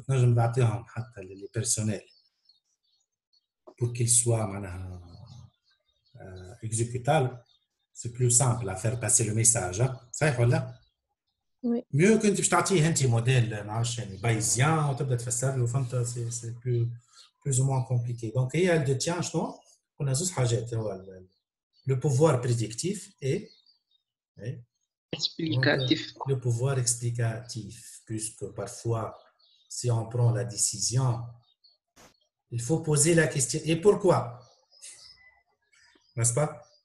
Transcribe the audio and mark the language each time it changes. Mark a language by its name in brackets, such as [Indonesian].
[French] Je vais [Arabic] بعطيهم حتى [French] les personnels. Pour qu'il soit exécutable, c'est plus simple à faire passer le message. [Arabic] صحيح ولا؟ [French] Oui. Mieux que tu [Arabic] تعطيه انت موديل معرفش يعني بايزيان وتبدا تفسر له فهمت [French] c'est plus ou moins compliqué. Donc [Arabic] هي [French] elle détient [Arabic] شنو؟ قلنا زوج حاجات هو [French] le pouvoir prédictif et Explicatif. donc, le pouvoir explicatif, puisque parfois si on prend la décision il faut poser la question. Et pourquoi? N'est-ce pas?